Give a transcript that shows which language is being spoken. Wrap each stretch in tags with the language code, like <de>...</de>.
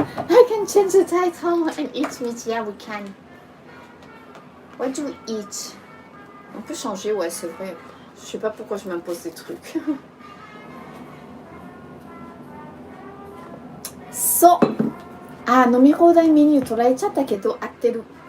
<en>I can change the title and eat meat. Yeah, we can. What do we eat?</en> <fr>On peut changer, ouais, c'est vrai. Je sais pas pourquoi je m'impose des trucs.</fr> <ja>So, 飲み放題メニュー捉えちゃったけど合ってる。</ja>